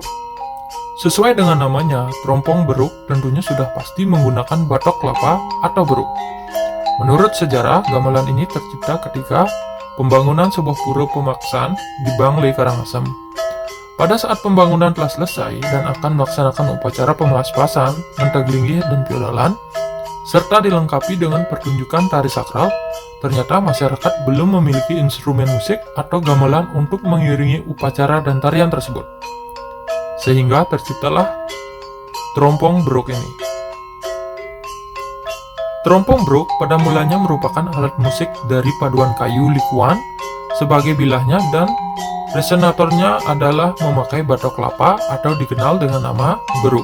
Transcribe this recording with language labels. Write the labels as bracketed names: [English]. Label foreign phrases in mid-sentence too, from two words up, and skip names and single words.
[Indonesian] Sesuai dengan namanya, trompong beruk tentunya sudah pasti menggunakan batok kelapa atau beruk. Menurut sejarah, gamelan ini tercipta ketika pembangunan sebuah pura pemaksaan di Bangli, Karangasem. Pada saat pembangunan telah selesai dan akan melaksanakan upacara pemelaspasan, mentaglingih dan piodalan, serta dilengkapi dengan pertunjukan tari sakral, ternyata masyarakat belum memiliki instrumen musik atau gamelan untuk mengiringi upacara dan tarian tersebut. Sehingga terciptalah trompong beruk ini. Trompong beruk pada mulanya merupakan alat musik dari paduan kayu likuan sebagai bilahnya dan resonatornya adalah memakai batok kelapa atau dikenal dengan nama beruk.